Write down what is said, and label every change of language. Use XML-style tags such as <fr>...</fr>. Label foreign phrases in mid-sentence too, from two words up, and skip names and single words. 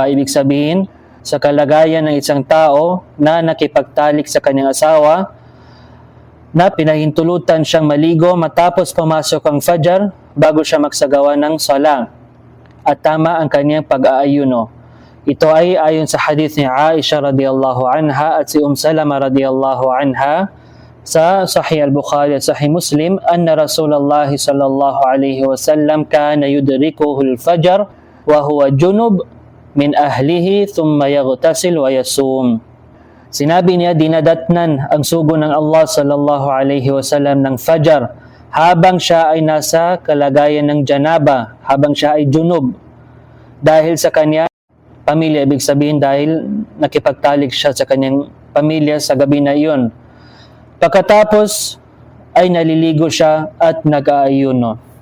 <tl>Ibig sabihin, sa kalagayan ng isang tao na nakipagtalik sa kanyang asawa, na pinahintulutan siyang maligo matapos pumasok ang Fajr bago siya magsagawa ng sala at tama ang kanyang pag-aayuno. Ito ay ayon sa hadith ni Aisha</tl> <ar>رضي الله عنها</ar> <tl>at si Salama</tl> <ar>رضي الله عنها</ar> <tl>sa Sahih al-Bukhari at Sahih Muslim,</tl> <ar>أن رسول الله صلى الله عليه وسلم كان يدركه الفجر وهو جنب من أهله ثم يغتسل ويصوم.</ar> <tl>Sinabi niya, dinadatnan ang sugo ng Allah</tl> <ar>صلى الله عليه وسلم</ar> <tl>ng Fajr habang siya ay nasa kalagayan ng janaba, habang siya ay junub. Dahil sa kanya pamilya, ibig sabihin dahil nakipagtalik siya sa kanyang pamilya sa gabi na iyon. Pagkatapos ay naliligo siya at nag-aayuno.</tl>